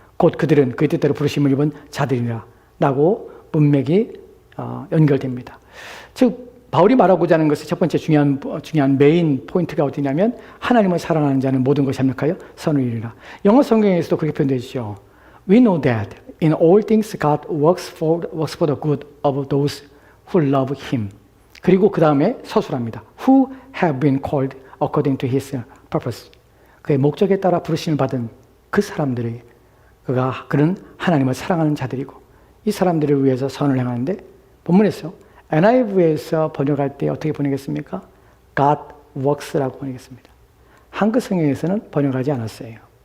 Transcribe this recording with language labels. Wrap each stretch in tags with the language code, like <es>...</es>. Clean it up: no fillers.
<ko>곧 그들은 그의 뜻대로 부르심을 입은 자들이라. 라고 문맥이 연결됩니다. 즉 바울이 말하고자 하는 것의 첫 번째 중요한 메인 포인트가 어디냐면 하나님을 사랑하는 자는 모든 것이 합력하여 선을 이루라. 영어 성경에서도 그렇게 표현되어 있죠.</ko> <en>We know that in all things God works for the good of those who love Him.</en> <ko>그리고 그 다음에 서술합니다.</ko> <en>Who have been called according to His purpose.</en> <ko>그의 목적에 따라 부르심을 받은 그 사람들에게 그는 하나님을 사랑하는 자들이고 이 사람들을 위해서 선을 행하는데 본문에서 NIV에서 번역할 때 어떻게 번역했습니까?</ko> <en>God works</en> <ko>라고 번역했습니다. 한글 성경에서는 번역하지 않았어요.</ko>